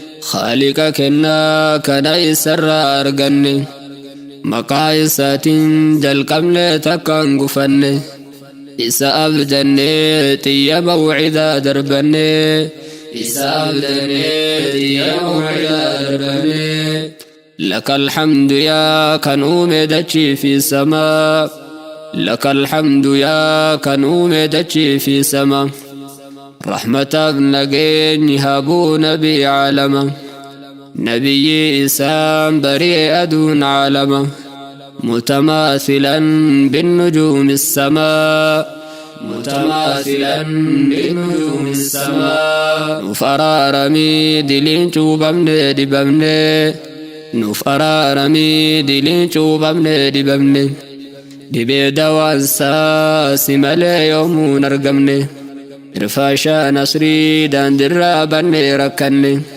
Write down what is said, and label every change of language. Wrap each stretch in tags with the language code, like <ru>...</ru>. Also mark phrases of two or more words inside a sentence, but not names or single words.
<om>Khaaliqa kennaa kana isarraa arganne. Maqaa isaatiin jalqabne takkaan gufanne. Isa abdanne xiyya mawcidaa darbanne. Isa abdanne xiyya mawcidaa darbanne.</om> <ar>لك الحمد يا</ar> <om>kan uume dachii fi samaa.</om> <ar>لك الحمد يا</ar> <om>kan uume dachii fi samaa. Rahmataaf nageenyi habuu nabii caalama. Nabiyyi isaan bari'e aduun caalama.</om> <ar>متماثلا بالنجوم السماء. متماثلا بالنجوم السماء.</ar> <om>Nuuf araaramii diliin cuubamne dibamne. Nuuf araaramii diliin cuubamne dibamne. Dhibee dawaan saa si malee yoomuu hin argamne. Irfaashaa nasrii daandirraa banne rakkanne.</om>